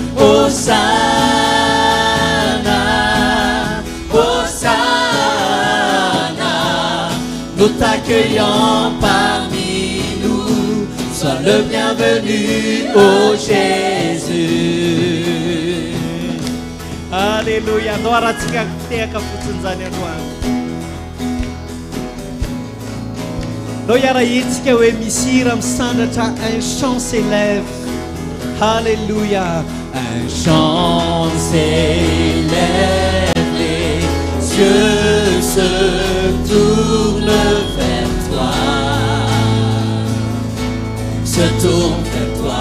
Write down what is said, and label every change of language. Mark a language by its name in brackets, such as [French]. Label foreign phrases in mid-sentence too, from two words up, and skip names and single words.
[French] Hosanna, Hosanna, nous t'accueillons parmi nous, sois le bienvenu, ô Jésus. Alléluia, [Malagasy] ndoaratsika teka fotsiny zany androany. Lo iarahitsika hoe misira misandratra [French] un chant s'élève. Alléluia. Un chant s'élève, les cieux se tournent vers toi, se tournent vers toi.